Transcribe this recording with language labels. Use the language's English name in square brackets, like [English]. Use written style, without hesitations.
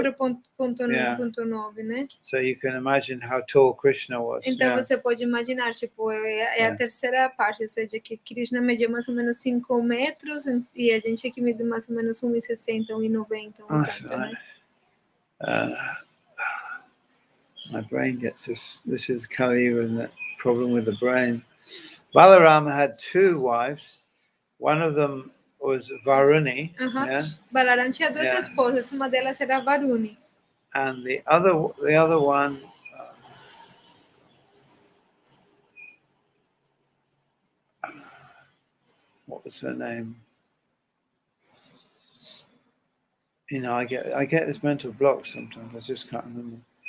[Portuguese] 4.9, né? [English] So you can imagine how tall Krishna was. [Portuguese] Então você pode imaginar, tipo, a terceira parte, ou seja, que Krishna media mais ou menos 5 metros e a gente aqui mede mais ou menos 1,60, 1,90, 1,80, né? [English] My brain gets this. This is Kali Yuga and that problem with the brain. Balarama had 2 wives. One of them was Varuni. [Portuguese] Balaram tinha 2 esposas, uma delas era Varuni. [English] And the other one, what was her name? You know, I get this mental block sometimes. I just can't remember.